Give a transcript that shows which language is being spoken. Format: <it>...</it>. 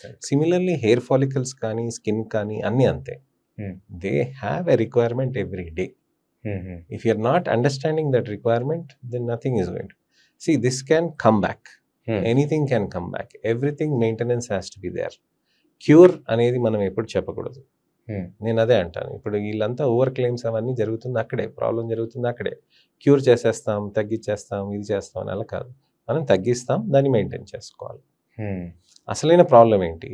<te>Similarly hair follicles కానీ skin కానీ అన్నీ అంతే.</te> <en>They have a requirement every day. If you're not understanding that requirement, then nothing is going to. See, this can come back. Anything can come back, everything maintenance has to be there.</en> <te>Cure అనేది మనం ఎప్పుడు చెప్పకూడదు. నేను అదే అంటాను. ఇప్పుడు వీళ్ళంతా over claims అవన్నీ జరుగుతుంది అక్కడే, ప్రాబ్లం జరుగుతుంది అక్కడే. క్యూర్ చేసేస్తాం, తగ్గించేస్తాం, ఇది చేస్తాం అని అలా కాదు. మనం తగ్గిస్తాం, దాన్ని మెయింటైన్ చేసుకోవాలి. అసలైన ప్రాబ్లం ఏంటి?</te>